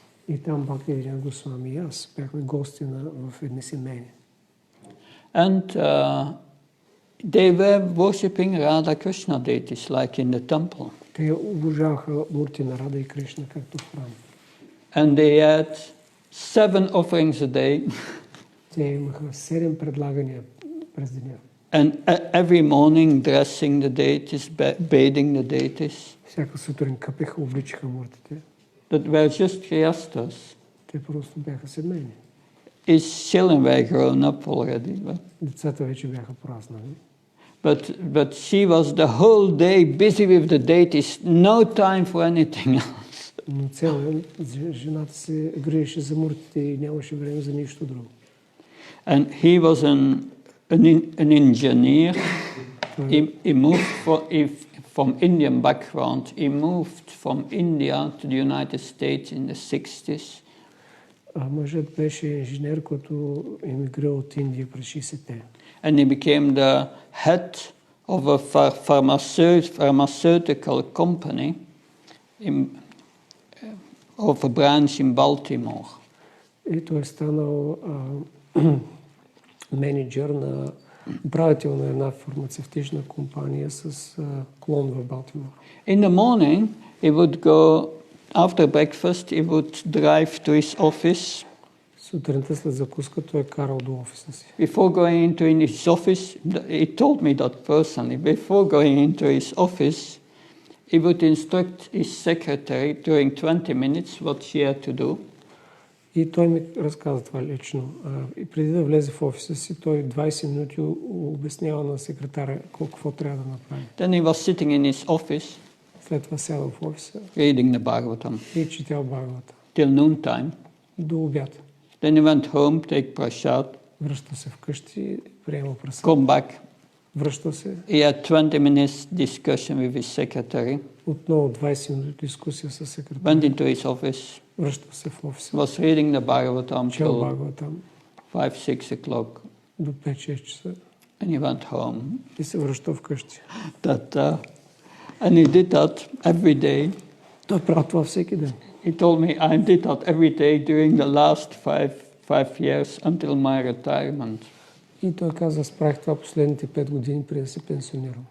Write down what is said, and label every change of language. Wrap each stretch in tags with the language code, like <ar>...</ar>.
<bg>И там Бхакти Свами и аз бяхме гости в едни семейни.</bg> <en>And they were worshipping Radha Krishna deities like in the temple.</en> <bg>Те обожаваха мурти на Рада и Кришна, както в храм.</bg> <en>And they had 7 offerings a day.</en> <bg>Те имаха 7 предлагания през деня.</bg> <en>And every morning dressing the deities, bathing the deities.</en> <bg>Всяка сутрин къпеха, обличаха муртите.</bg> <en>That were just Grihasthas.</en> <bg>Те просто бяха семейни.</bg> <en>His children were grown up already.</en> <bg>Децата вече бяха пораснали.</bg> <en>But she was the whole day busy with the deities, no time for anything else.</en> <bg>Но цял ден жената се грееше за муртите и нямаше време за нищо друго.</bg> <en>And he was an engineer. He moved from Indian background. He moved from India to the United States in the 60s.</en> <bg>Мъжът беше инженер, който емигрирал от Индия през 60-те.</bg> <en>And he became the head of a pharmaceutical company of a branch in Baltimore.</en> <bg>И той е станал менеджер на управител на една фармацевтична компания с клон в Балтимор.</bg> <en>In the morning, he would go, after breakfast, he would drive to his office.</en> <bg>Сутринта след закуска той е карал до офиса си.</bg> <en>Before going into his office, he told me that personally, before going into his office, he would instruct his secretary during 20 minutes what she had to do.</en> <bg>И той ми разказа това лично. И преди да влезе в офиса си, той 20 минути обяснява на секретаря какво трябва да направи.</bg> <en>Then he was sitting in his office,</en> <bg>след това сядал в офиса</bg> <en>reading the Bhagavatam,</en> <bg>и четял Бхагавата.</bg> <en>Till noon time.</en> <bg>До обяд.</bg> <en>Then he went home, take prasad.</en> <bg>Връща се вкъщи, приема прасад.</bg> <en>Come back.</en> <bg>Връща се.</bg> <en>He had 20 minutes discussion with his secretary.</en> <bg>Отново 20 минути дискусия с секретаря.</bg> <en>Went into his office.</en> <bg>Връща се в офиса.</bg> <en>Was reading the Bhagavatam</en> <bg>чел</bg> <en>till</en> <bg>Бхагаватам</bg> <en>5-6 o'clock.</en> <bg>До 5-6 часа.</bg> <en>And he went home.</en> <bg>И се връща вкъщи.</bg> <en>And he did that every day.</en> <bg>Той прави това всеки ден.</bg> <en>He told me I did that every day during the last five years until my retirement.</en> <bg>И той каза, справих това последните 5 години преди да се пенсионирам.</bg>